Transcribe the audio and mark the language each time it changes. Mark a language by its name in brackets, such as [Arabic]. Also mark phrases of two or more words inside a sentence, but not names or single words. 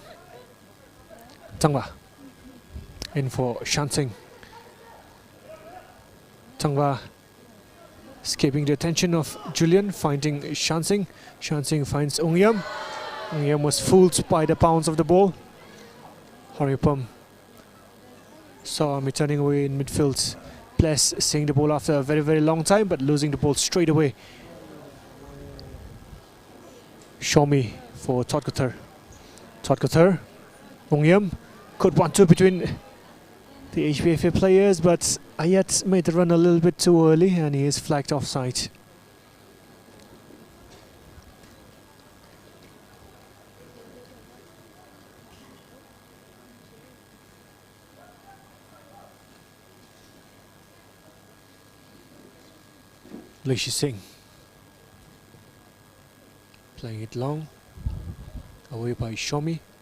[English] Tangwa in for Shansing. Tangwa escaping the attention of Julian, finding Shansing. Shansing finds Ong. Ong was fooled by the bounce of the ball. Haripam saw me turning away in midfield. Bless seeing the ball after a very long time, but losing the ball straight away. Shomi for Todkathur. Todkathur. Ong could 1-2 between the HPFA players, but Ayat made the run a little bit too early and he is flagged offside. Lishi Singh playing it long, away by Shomi.